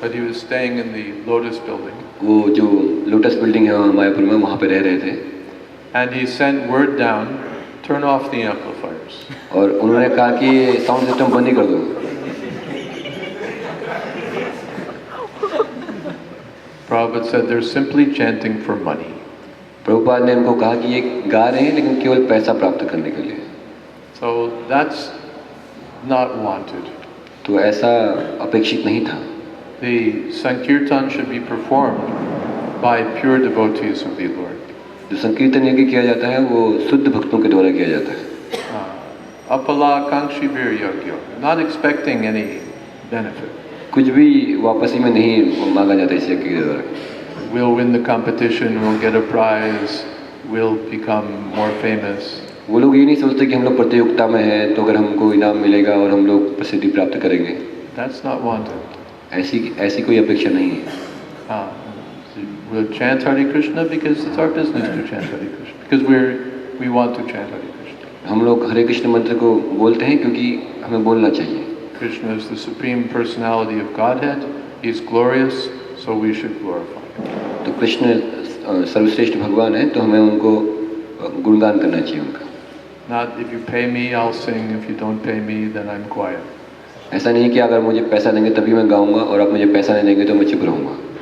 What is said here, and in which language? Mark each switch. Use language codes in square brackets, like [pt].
[en] But he was staying in the Lotus building. [hi] वो जो lotus building है वहाँ मायापुर में, वहाँ पे रह रहे थे। [en] And he sent word down, turn off the amplifiers. [hi] और उन्होंने कहा कि साउंड सिस्टम बंद ही कर दो। [en] Prabhupada said they're simply chanting for money. [hi] Prabhupada ने उनको कहा कि ये गा रहे हैं लेकिन केवल पैसा प्राप्त करने के लिए। [en] So that's not wanted. [hi] तो ऐसा अपेक्षित नहीं था। [en] The Sankirtan should be performed by pure devotees of the Lord. [hi] जो संकीर्तन यज्ञ किया जाता है वो शुद्ध भक्तों के द्वारा किया जाता है। [sa] Apala kankshi vir yogyo, [en] not expecting any benefit. [hi] कुछ भी वापसी में नहीं मांगा जाता इस यज्ञ के द्वारा। [en] We'll win the competition, we'll get a prize, we'll become more famous. [hi] वो लोग ये नहीं सोचते कि हम लोग प्रतियोगिता में हैं तो अगर हमको इनाम मिलेगा और हम लोग प्रसिद्धि प्राप्त करेंगे। [en] That's not wanted. [hi] ऐसी कोई अपेक्षा नहीं है। [en] We'll chant Hare Krishna because it's our business to chant Hare Krishna. Because we want to chant Hare Krishna. [hi] हम लोग हरे कृष्ण मंत्र को बोलते हैं क्योंकि हमें बोलना चाहिए। [en] Krishna is the supreme personality of Godhead. He is glorious, so we should glorify him. [hi] तो कृष्ण सर्वश्रेष्ठ भगवान है तो हमें उनको गुणगान करना चाहिए उनका। [en] Not if you pay me, I'll sing. If you don't pay me, then I'm quiet. [hi] ऐसा नहीं कि अगर मुझे पैसा देंगे तभी मैं गाऊंगा और आप मुझे पैसा नहीं देंगे तो मैं चुप रहूंगा।